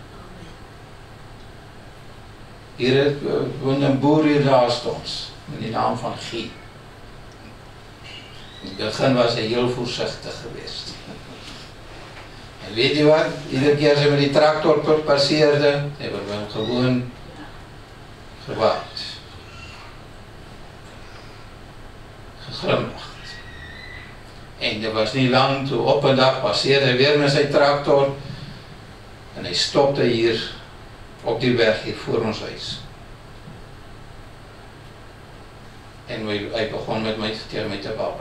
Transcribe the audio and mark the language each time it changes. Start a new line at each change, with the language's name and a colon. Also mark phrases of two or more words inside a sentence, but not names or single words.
Dutch: Hier woont een boer hier naast ons, met die naam van Guy. In het begin was hy heel voorzichtig geweest.
Afrikaans: En weet jy wat?
Dutch: Iedere keer as hy met die tractor passeerde, hebben we hem gewoon gewaard.
Afrikaans: glimlag. En dit was nie lang, toe op 'n dag passeer hy weer met sy traktor en hy stopte hier op die berg hier voor ons huis. En hy begon met my tegen my te babbel.